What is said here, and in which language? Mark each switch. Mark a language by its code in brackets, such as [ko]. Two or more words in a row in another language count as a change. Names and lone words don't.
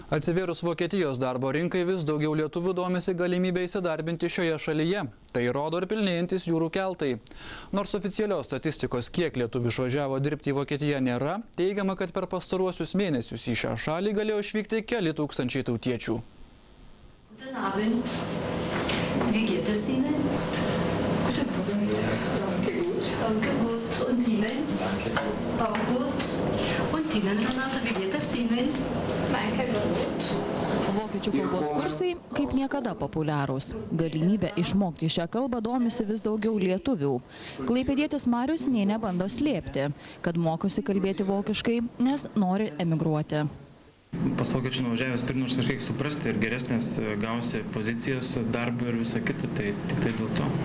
[lt] Atsivėrus Vokietijos darbo rinkai vis daugiau lietuvių domisi galimybę įsidarbinti šioje šalyje. Tai rodo ir pilnėjantis jūrų keltai. Nors oficialios statistikos, kiek lietuvių išvažiavo dirbti į Vokietiją, nėra, teigiama, kad per pastaruosius mėnesius į šią šalį galėjo išvykti keli tūkstančiai tautiečių. [de] Guten Abend. Wie geht es Ihnen? Guten Abend. Danke gut. Danke gut. Und Ihnen? Danke. Auch gut. Und Ihnen, Renata, wie geht es Ihnen? Danke gut. [lt] Vokiečių kalbos kursai kaip niekada populiarūs. Galimybę išmokti šią kalbą domisi vis daugiau lietuvių. Klaipėdietis Marius nė nebando slėpti, kad mokosi kalbėti vokiškai, nes nori emigruoti. Pas vokiečių nuvažiavęs turi nors kažkiek suprasti ir geresnės gausi pozicijas darbų ir visą kitą, tai tik tai dėl to.